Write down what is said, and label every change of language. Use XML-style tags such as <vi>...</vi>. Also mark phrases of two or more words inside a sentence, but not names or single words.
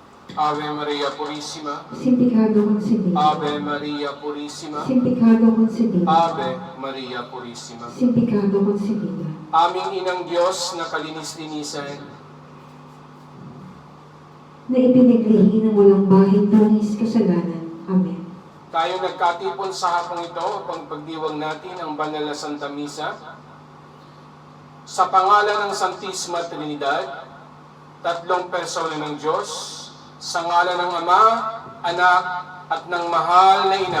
<es>Ave Maria Purissima, sin pecado concebido, Ave Maria Purissima, sin pecado concebido, Ave Maria Purissima. sin pecado concebido.</es> <tl>Aming Inang Diyos na kalinis-linisan, Na ipinaglihi ng walang bahid dungis kasalanan. Amen. tayo nagkatipon sa hapong ito upang pagdiwang natin ang banal na Santa Misa. Sa pangalan ng Santisima Trinidad, tatlong persona ng Diyos, sa ngalan ng Ama, Anak, at ng Mahal na Ina.</tl>